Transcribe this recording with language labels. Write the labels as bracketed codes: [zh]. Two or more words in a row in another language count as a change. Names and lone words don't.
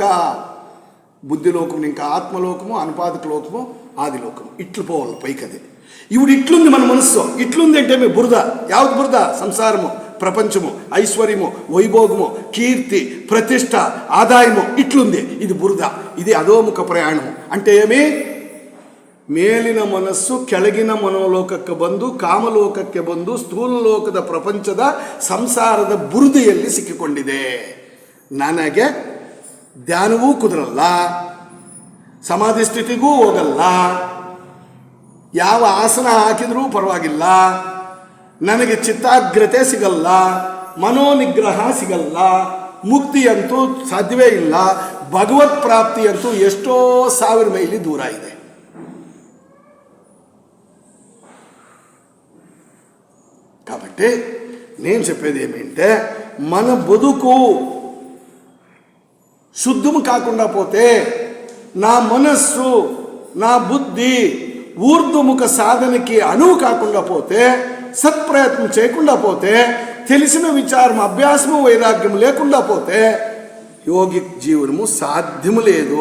[te] బుద్ధిలోకం ఇంకా ఆత్మలోకము, అనుపాదక లోకము, ఆదిలోకము ఇట్లు పోవాలి పైకి. అది ఇప్పుడు ఇట్లుంది మన మనస్సు. ఇట్లుంది అంటే మీ బురద. యావది బురద? సంసారము. ప్రపంచము, ఐశ్వర్యము, వైభోగము, కీర్తి, ప్రతిష్ట, ఆదాయము ఇట్లుంది. ఇది బురద, ఇది అధోముఖ ప్రయాణము. అంటే ఏమి? [kn] ಮೇಲಿನ ಮನಸ್ಸು ಕೆಳಗಿನ ಮನೋಲೋಕಕ್ಕೆ ಬಂದು ಕಾಮಲೋಕಕ್ಕೆ ಬಂದು ಸ್ಥೂಲ ಲೋಕದ ಪ್ರಪಂಚದ ಸಂಸಾರದ ಬುರುದೆಯಲ್ಲಿ ಸಿಕ್ಕಿಕೊಂಡಿದೆ. ನನಗೆ ಧ್ಯಾನವೂ ಕುದುರಲ್ಲ, ಸಮಾಧಿ ಸ್ಥಿತಿಗೂ ಹೋಗಲ್ಲ, ಯಾವ ಆಸನ ಹಾಕಿದ್ರೂ ಪರವಾಗಿಲ್ಲ, ನನಗೆ ಚಿತ್ತಾಗ್ರತೆ ಸಿಗಲ್ಲ, ಮನೋನಿಗ್ರಹ ಸಿಗಲ್ಲ, ಮುಕ್ತಿಯಂತೂ ಸಾಧ್ಯವೇ ಇಲ್ಲ, ಭಗವತ್ ಪ್ರಾಪ್ತಿಯಂತೂ ಎಷ್ಟೋ 1000 ಮೈಲಿ ದೂರ ಇದೆ. [te] కాబట్టి నేను చెప్పేది ఏమిటంటే, మన బతుకు శుద్ధము కాకుండా పోతే, నా మనస్సు, నా బుద్ధి ఊర్ధ్వముఖ సాధనకి అనువు కాకుండా పోతే, సత్ప్రయత్నం చేయకుండా పోతే, తెలిసిన విచారం, అభ్యాసము, వైరాగ్యం లేకుండా పోతే యోగిక్ జీవనము సాధ్యము లేదు.